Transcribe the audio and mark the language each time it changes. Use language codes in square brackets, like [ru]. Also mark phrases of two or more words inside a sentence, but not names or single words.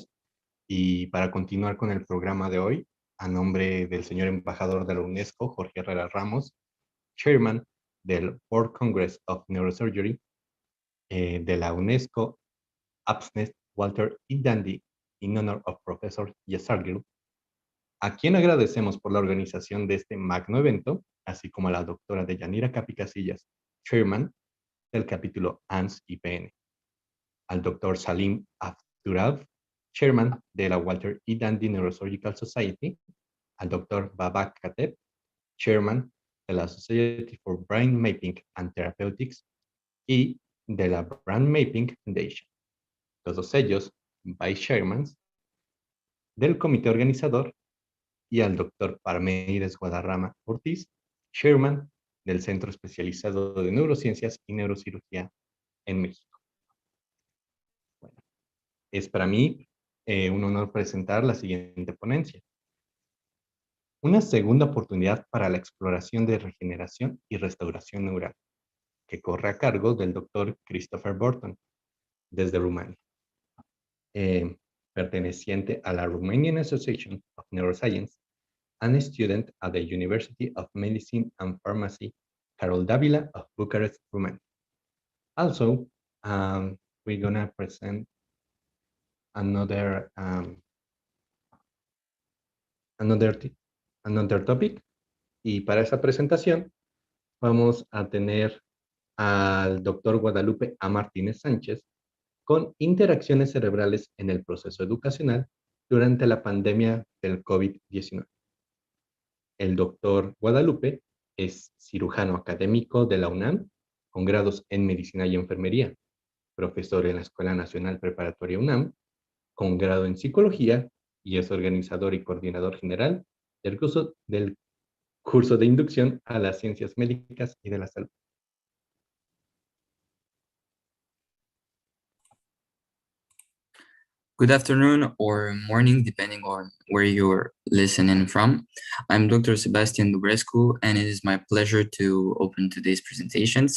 [es] Y para continuar con el programa de hoy, a nombre del señor embajador de la UNESCO, Jorge Herrera Ramos, chairman del World Congress of Neurosurgery, de la UNESCO Absnett Walter E. Dandy, [en] in honor of Professor Yasargil, [es] a quien agradecemos por la organización de este magno evento, así como a la doctora Deyanira Capi Casillas, chairman del capítulo ANS y PN, al doctor Salim Abdurav, chairman de la Walter E. Dandy Neurosurgical Society, al doctor Babak Kateb, chairman de la Society for Brain Mapping and Therapeutics y de la Brain Mapping Foundation. Todos ellos [en] vice chairmans [es] del comité organizador, y al doctor Parmeides Guadarrama Ortiz, chairman del Centro Especializado de Neurociencias y Neurocirugía en México. Bueno, es para mí un honor presentar la siguiente ponencia. Una segunda oportunidad para la exploración de regeneración y restauración neural, que corre a cargo del doctor Christopher Burtan, desde Rumania. Perteneciente a la [en] Romanian Association of Neuroscience, and a student at the University of Medicine and Pharmacy, Carol Davila of Bucharest, Romania. Also, we're gonna present another topic. [es] Y para esa presentación vamos a tener al doctor Guadalupe A. Martínez Sánchez con interacciones cerebrales en el proceso educacional durante la pandemia del COVID-19. El doctor Guadalupe es cirujano académico de la UNAM, con grados en Medicina y Enfermería, profesor en la Escuela Nacional Preparatoria UNAM, con grado en Psicología, y es organizador y coordinador general del curso de inducción a las ciencias médicas y de la salud. [en] Good afternoon or morning, depending on where you're listening from. I'm Dr. Sebastian Dubrescu, and it is my pleasure to open today's presentations.